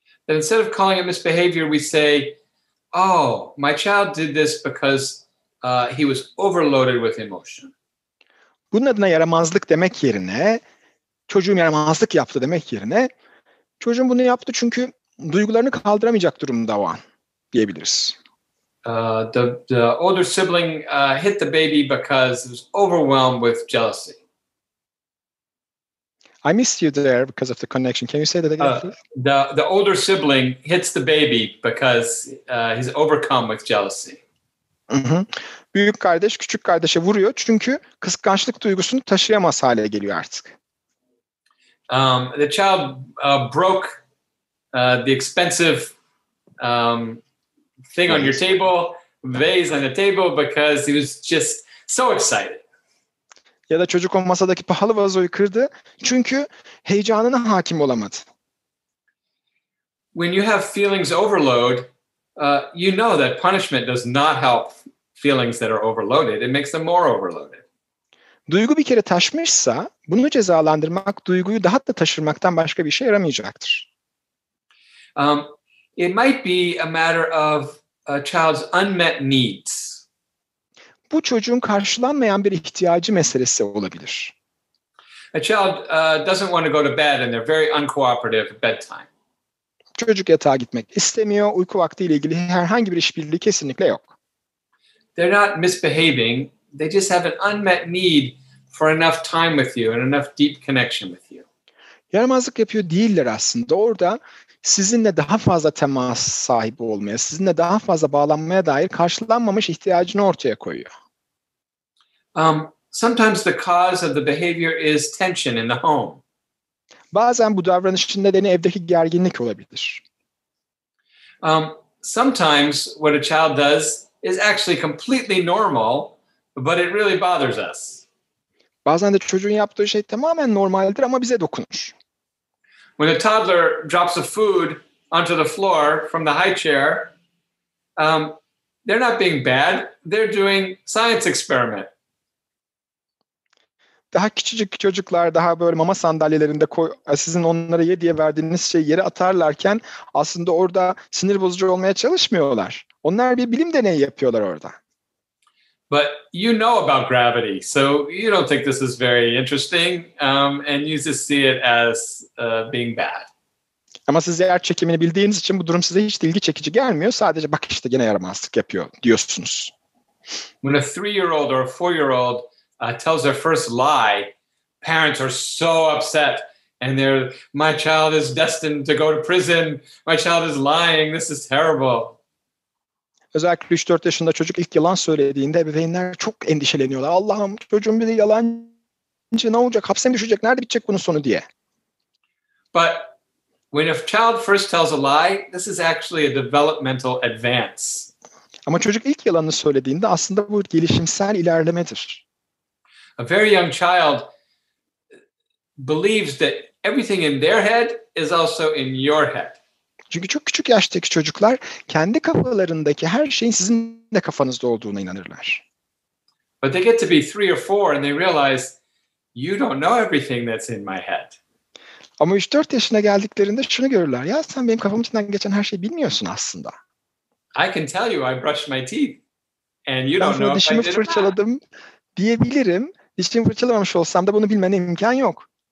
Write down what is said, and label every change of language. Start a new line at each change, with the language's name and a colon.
English: And instead of calling it misbehavior, we say, oh, my child did this because he was overloaded with emotion.
Turkish: Bunun adına yaramazlık demek yerine, çocuğum yaramazlık yaptı demek yerine, çocuğum bunu yaptı çünkü duygularını kaldıramayacak durumda o an diyebiliriz.
English: The older sibling hit the baby because he was overwhelmed with jealousy. I missed you there because of the connection. Can you say that again, please? The older sibling hits the baby because he's overcome with jealousy. Hı-hı.
Turkish: Büyük kardeş küçük kardeşe vuruyor çünkü kıskançlık duygusunu taşıyamaz hale geliyor artık.
English: The child broke the expensive thing on your table, vase on the table, because he was just so excited.
Turkish: Ya da çocuk o masadaki pahalı vazoyu kırdı çünkü heyecanına hakim olamadı.
English: When you have feelings overload, you know that punishment does not help feelings that are overloaded. It makes them more overloaded.
Turkish: Duygu bir kere taşmışsa bunu cezalandırmak duyguyu daha da taşırmaktan başka bir işe yaramayacaktır.
English: It might be a matter of a child's unmet needs.
Turkish: Bu çocuğun karşılanmayan bir ihtiyacı meselesi olabilir.
English: A child doesn't want to go to bed and they're very uncooperative at bedtime.
Turkish: Çocuk yatağa gitmek istemiyor, uyku vaktiyle ilgili herhangi bir işbirliği kesinlikle yok.
English: They're not misbehaving. They just have an unmet need for enough time with you and enough deep connection with you.
Turkish: Yaramazlık yapıyor değiller aslında. Orada sizinle daha fazla temas sahibi olmaya, sizinle daha fazla bağlanmaya dair karşılanmamış ihtiyacını ortaya koyuyor.
English: Sometimes the cause of the behavior is tension in the home.
Turkish: Bazen bu davranışın nedeni evdeki gerginlik olabilir.
English: Sometimes what a child does is actually completely normal, but it really bothers us.
Turkish: Bazen de çocuğun yaptığı şey tamamen normaldir ama bize dokunur.
English: When a toddler drops of food onto the floor from the high chair, they're not being bad. They're doing science experiment.
Turkish: Daha küçücük çocuklar daha böyle mama sandalyelerinde sizin onlara ye diye verdiğiniz şeyi yere atarlarken aslında orada sinir bozucu olmaya çalışmıyorlar. Onlar bir bilim deneyi yapıyorlar orada.
English: But you know about gravity, so you don't think this is very interesting, and you just see it as being bad.
Turkish: Ama siz yer çekimini bildiğiniz için bu durum size hiç ilgi çekici gelmiyor. Sadece bak işte gene yaramazlık yapıyor diyorsunuz.
English: When a 3-year-old or a 4-year-old tells their first lie, parents are so upset, and my child is destined to go to prison. My child is lying. This is terrible.
Turkish: Özellikle 3-4 yaşında çocuk ilk yalan söylediğinde ebeveynler çok endişeleniyorlar. Allah'ım çocuğum bir de yalancı ne olacak? Hapse mi düşecek? Nerede bitecek bunun sonu diye.
English: But when a child first tells a lie, this is actually a developmental advance.
Turkish: Ama çocuk ilk yalanını söylediğinde aslında bu gelişimsel ilerlemedir.
English: A very young child believes that everything in their head is also in your head.
Turkish: Çünkü çok küçük yaştaki çocuklar kendi kafalarındaki her şeyin sizin de kafanızda olduğuna inanırlar.
English: But they get to be 3 or 4 and they realize you don't know everything that's in my head.
Turkish: Ama 3-4 yaşına geldiklerinde şunu görürler. Ya sen benim kafamın içinden geçen her şeyi bilmiyorsun aslında.
English: I can tell you I brushed my teeth and you don't know if I
Turkish: dişimi
English: did it.
Turkish: fırçaladım diyebilirim. Dişimi fırçalamamış olsam da bunu bilmene imkan yok.